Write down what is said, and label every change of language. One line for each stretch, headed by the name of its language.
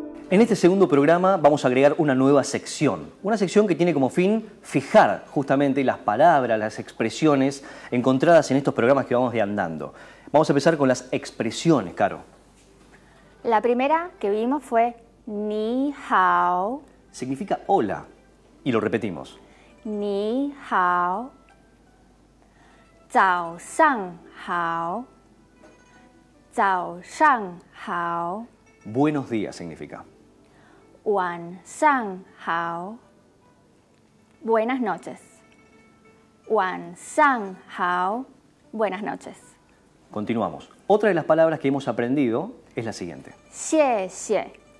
Spanish: En este segundo programa vamos a agregar una nueva sección. Una sección que tiene como fin fijar justamente las palabras, las expresiones encontradas en estos programas que vamos andando. Vamos a empezar con las expresiones, Caro. La primera que vimos fue ni hao, Significa hola. Y lo repetimos.
Chinese: ni hao, 早上好，早上好，
Spanish: Buenos días significa.
Chinese: 晚上好，
Spanish: buenas noches，晚上好，buenas noches， Continuamos. Otra de las palabras que hemos aprendido es la siguiente.
Chinese: 谢谢，